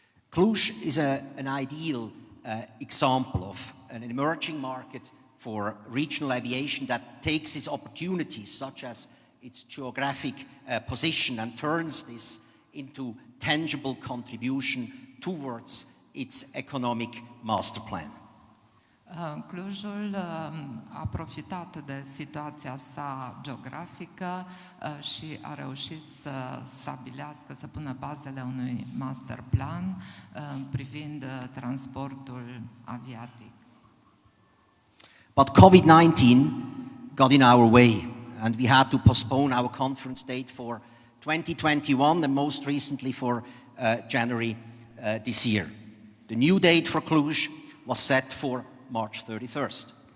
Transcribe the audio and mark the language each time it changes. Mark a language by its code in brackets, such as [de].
[en] Cluj is an ideal example of an emerging market for regional aviation that takes its opportunities, such as its geographic position, and turns this into tangible contribution towards its economic master plan. [ro] Clujul a profitat de situația sa geografică și a reușit să stabilească, să pună bazele unui master plan privind transportul aviatic. [en] But COVID-19 got in our way, and we had to postpone our conference date for 2021 and most recently for January this year. The new date for Cluj was set for March 31st.